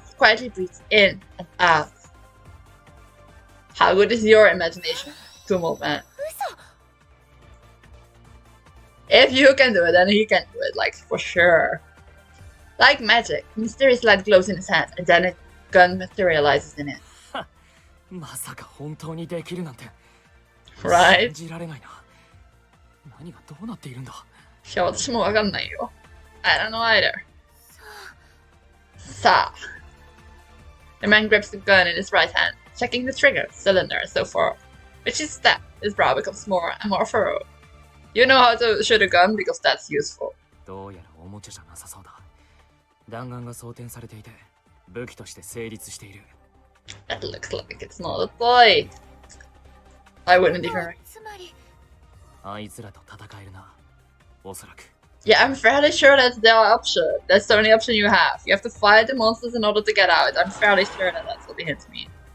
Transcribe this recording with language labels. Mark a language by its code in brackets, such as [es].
[en] He quietly breathes in and out. How good is your imagination, Tumo man? [ja] 嘘。 [en] If you can do it, then he can do it, like, for sure. Like magic, a mysterious light glows in his hand, and then a gun materializes in it. [ja] まさか本当にできるなんて。 [en] Right? [ja] 信じられないな。何がどうなっているんだ。いや、私もわかんないよ。 [en] I don't know either. Sa. The man grips the gun in his right hand, checking the trigger, cylinder, and so forth. With each step, his brow becomes more and more furrowed. You know how to shoot a gun because that's useful. [ja] どうやらおもちゃじゃなさそうだ。弾丸が装填されていて、武器として成立している。 [en] That looks like it's not a toy. I wouldn't even. [ja] つまり。あいつらと戦えるな。おそらく。 [en] Yeah, I'm fairly sure that's the option. That's the only option you have. You have to fight the monsters in order to get out. I'm fairly sure that that's what the hints mean.